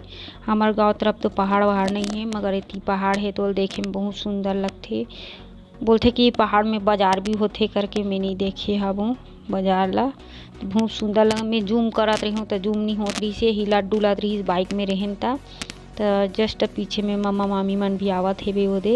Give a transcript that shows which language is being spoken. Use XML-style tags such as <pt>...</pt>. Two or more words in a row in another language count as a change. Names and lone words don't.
<hne>हमार गांव तरफ तो पहाड़ वहाड़ नहीं है मगर इतनी पहाड़ है तो देखे में बहुत सुंदर लगते। बोलते कि पहाड़ में बाजार भी होते करके मैं नहीं देखे हूँ बाजार ला। तो बहुत सुंदर लगा। मैं जूम करत रही हूँ तो जूम नहीं होत रही से, हिलत डुलत रही बाइक में रहन ता। तो जस्ट पीछे में मामा मामी मन भी आवत हे वो दे।</hne>